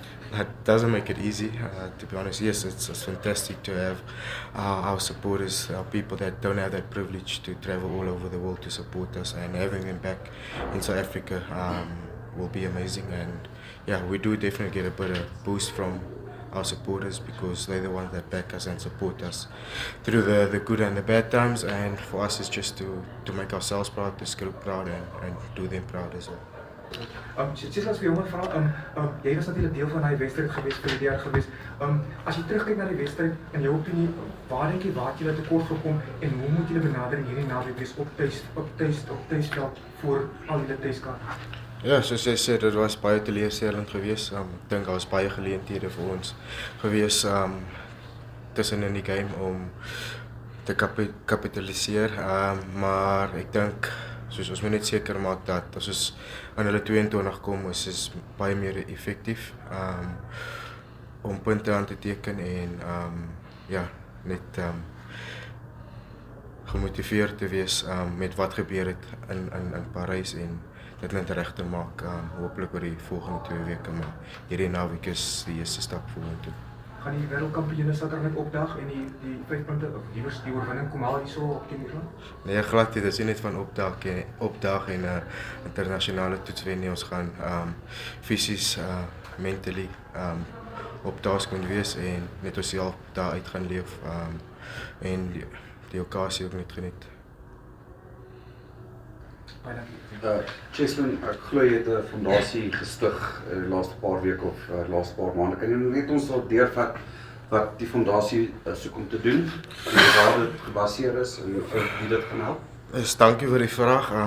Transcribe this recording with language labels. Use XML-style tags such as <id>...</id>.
<en>That doesn't make it easy, to be honest. Yes, it's fantastic to have our supporters, our people that don't have that privilege to travel all over the world to support us, and having them back in South Africa will be amazing. And yeah, we do definitely get a bit of boost from our supporters because they're the ones that back us and support us through the good and the bad times. And for us, it's just to make ourselves proud, the skill proud, and do them proud as well.</en> <af>Cheslin, as vir jou 'n vraag, jy was natuurlik deel van daai wedstryd gewees vir die jaar gewees. As jy terugkyk na die wedstryd, in jou opinie, waar dink jy waar het julle tekort gekom en hoe moet julle benadering hierdie naweek wees op tuisveld voor al julle tuiskaarte? Ja, soos jy sê, dit was baie teleurstellend geweest. Ek dink daar was baie geleenthede vir ons geweest tussen in die game om te kapitaliseer, maar ek dink soos ons moet net seker maak dat as ons aan hulle 22 kom, is baie meer effektief om punte aan te teken en ja, net gemotiveerd te wees met wat gebeur het in Parys en dit net reg te maak, hopelik oor die volgende 2 weke, maar hierdie naweek is die eerste stap vorentoe. Gaan die wêreldkampioene Saterdag net opdag en die 5 punte of liewers die oorwinning kom haal hierso op teen Ierland? Nee, glad nie, dit is nie net van opdag en internasionale toets wen nie. Ons gaan fisies, mentally op task moet wees en net onsself daar uit gaan leef en die okasie ook net geniet. Cheslin, ek glo jy het 'n fondasie gestig laaste paar weke of laaste paar maande. Kan jy net ons dalk deurvat wat die fondasie soek om te doen, waar dit gebaseer is en wie dit gaan help? Dankie vir die vraag.</af>